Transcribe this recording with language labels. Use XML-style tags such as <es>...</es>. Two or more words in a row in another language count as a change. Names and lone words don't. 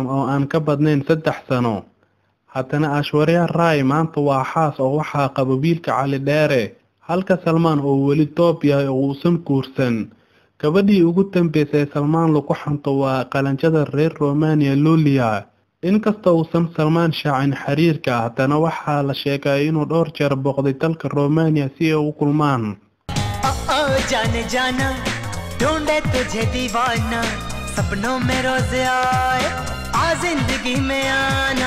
<so>oo aan ka badnayn 3 sano, haddana Aishwarya Rai maanta waa xaas oo waxaa qaba wiilka Cali Dheere, halka Salmaan uu weli toob yahay oo uusan guursan. gabadhii ugu dambeysay Salmaan lagu xanto waa qalanjada reer Romania Lulia. inkastoo uusan Salmaan shaacin xiriirka, haddana waxaa la sheegay inuu dhowr jeer booqday dalka Romania si ay u kulmaan.</so> <hi>जाने जाना ढूंढे तुझे दीवाना, सपनों में रोज आए आ जिंदगी में आना।</hi>